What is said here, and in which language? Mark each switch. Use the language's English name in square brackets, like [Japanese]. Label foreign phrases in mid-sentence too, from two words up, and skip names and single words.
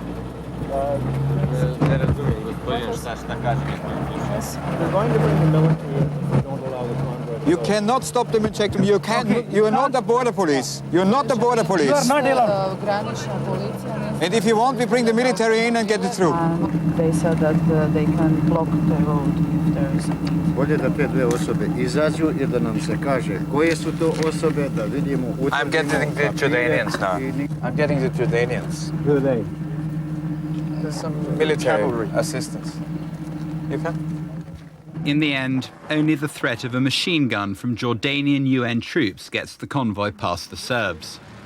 [English] They're going to bring the military in if they don't allow the convoy. You cannot stop them and check them. You can't. Okay. You are not the border police. You're not the border police. You are not allowed. And if you want, we bring the military in and get it through. They said that they can block the road if there is a need. [Serbian] Bolje da te dve osobe izađu i da nam se kaže koje su to osobe da vidimo. [English] I'm getting the Jordanians now. I'm getting the Jordanians. Who are they? There's some military assistance. You can? In the end, only the threat of a machine gun from Jordanian UN troops gets the convoy past the Serbs.